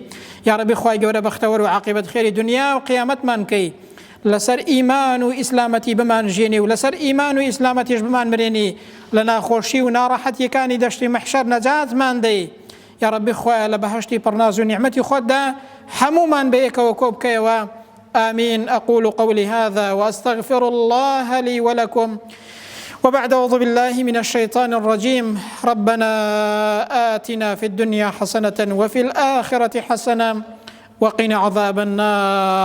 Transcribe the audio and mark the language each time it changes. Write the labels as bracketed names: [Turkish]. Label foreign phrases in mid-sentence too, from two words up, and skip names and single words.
[Central Kurdish] یا ڕەبی خوای گەورە بەختەوەر و عاقبەت خێری دنیا و قیامەتمان کەی. لەسەر ئیمان و ئیسلامەتی بمان ژێنی و لەسەر ئیمان و ئیسلامەتیش بمان مرێنی. لە ناخۆشی و ناڕەحەتیەکانی دەشتی مەحشەر نەجاتمان دەی. یا ڕەبی خوایە لە بەهەشتی پڕناز و نیعمەتی خۆتدا هەمومان بەیەکەوە کۆ بکەیەوە. [Arabic] آمين. أقول قولي هذا وأستغفر الله لي ولكم. وبعد أعوذ بالله من الشيطان الرجيم. ربنا آتنا في الدنيا حسنة وفي الآخرة حسنة وقنا عذاب النار.